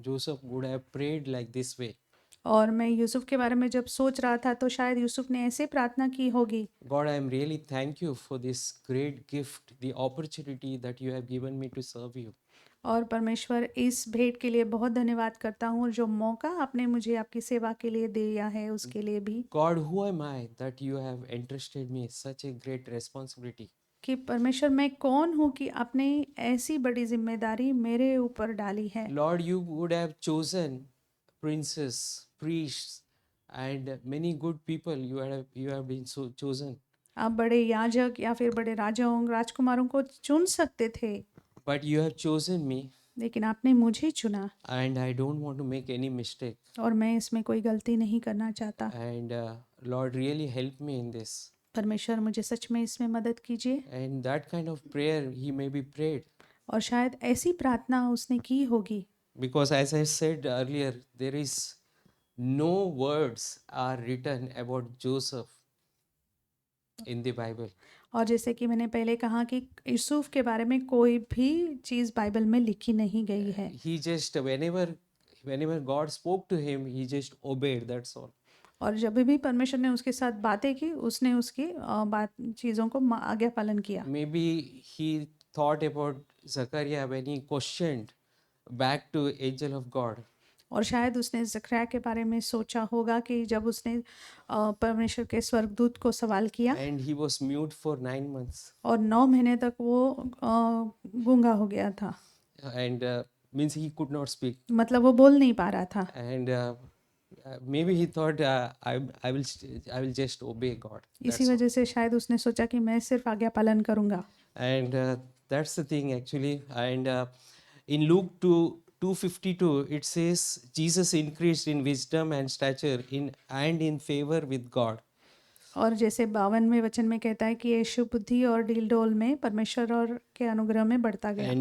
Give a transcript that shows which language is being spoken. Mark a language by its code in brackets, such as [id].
[en] Joseph would have prayed like this way. [hi] और मैं यूसुफ के बारे में जब सोच रहा था तो शायद यूसुफ ने ऐसे प्रार्थना की होगी। [en] God, I am really thank you for this great gift, the opportunity that you have given me to serve you. [hi] और परमेश्वर इस भेंट के लिए बहुत धन्यवाद करता हूँ जो मौका आपने मुझे आपकी सेवा के लिए दिया है उसके लिए भी। [en] God, who am I that you have entrusted me such a great responsibility? [hi] कि परमेश्वर मैं कौन हूँ कि आपने ऐसी बड़ी जिम्मेदारी मेरे ऊपर डाली है। [en] Lord, you would have chosen princes, priests, and many good people. You have been so chosen. [hi] आप बड़े याजक या फिर बड़े राजाओं राजकुमारों को चुन सकते थे, [en] But you have chosen me, [hi] लेकिन आपने मुझे चुना [en] and I don't want to make any mistake. [hi] और मैं इसमें कोई गलती नहीं करना चाहता। [en] And Lord, really help me in this. [hi] परमेश्वर मुझे सच में इसमें मदद कीजिए। [en] And that kind of prayer he may be prayed. [hi] और शायद ऐसी प्रार्थना उसने की होगी, [en] Because as I said earlier, there is no words are written about Joseph in the Bible. [hi] और जैसे कि मैंने पहले कहा कि यूसुफ के बारे में कोई भी चीज़ बाइबल में लिखी नहीं गई है। [en] He just whenever God spoke to him, he just obeyed. That's all. [hi] और जब भी परमेश्वर ने उसके साथ बातें की उसने उसकी बात चीज़ों को आज्ञा पालन किया। [en] Maybe he thought about Zachariah when he questioned back to angel of God. [hi] और शायद उसने जकरिया के बारे में सोचा होगा कि जब उसने परमेश्वर के स्वर्गदूत को सवाल किया [en] And he was mute for 9 months. [hi] और 9 महीने तक वो गूंगा हो गया था, [en] And means he could not speak. [hi] मतलब वो बोल नहीं पा रहा था। [en] And maybe he thought I will just obey God. [hi] इसी वजह से शायद उसने सोचा कि मैं सिर्फ आज्ञा पालन करूंगा। [en] And that's the thing actually. And in Luke 2:52 it says Jesus increased in wisdom and stature in favor with God. [hi] और जैसे 52वें वचन में कहता है कि यीशु बुद्धि और डील में परमेश्वर और के अनुग्रह में बढ़ता गया।